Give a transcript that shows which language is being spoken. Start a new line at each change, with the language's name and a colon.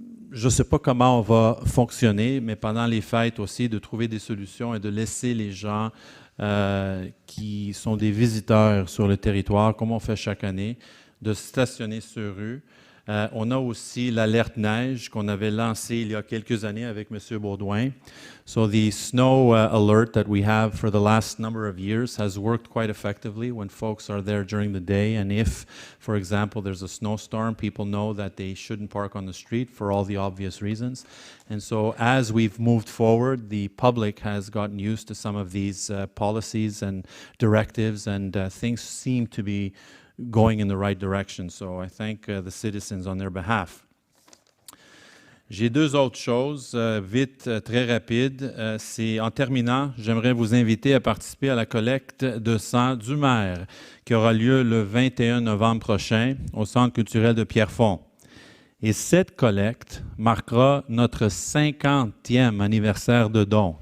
French: je ne sais pas comment on va fonctionner, mais pendant les fêtes aussi, de trouver des solutions et de laisser les gens qui sont des visiteurs sur le territoire, comme on fait chaque année, de stationner sur rue. On a aussi l'alerte neige qu'on avait lancée il y a quelques années avec M. Baudouin.
English: So the snow alert that we have for the last number of years has worked quite effectively when folks are there during the day. And if, for example, there's a snowstorm, people know that they shouldn't park on the street for all the obvious reasons. And so as we've moved forward, the public has gotten used to some of these policies and directives, and things seem to be going in the right direction. So I thank the citizens on their behalf.
French: J'ai 2 autres choses, vite, très rapides. C'est en terminant, j'aimerais vous inviter à participer à la collecte de sang du maire qui aura lieu le 21 novembre prochain au Centre culturel de Pierrefonds. Et cette collecte marquera notre 50e anniversaire de dons.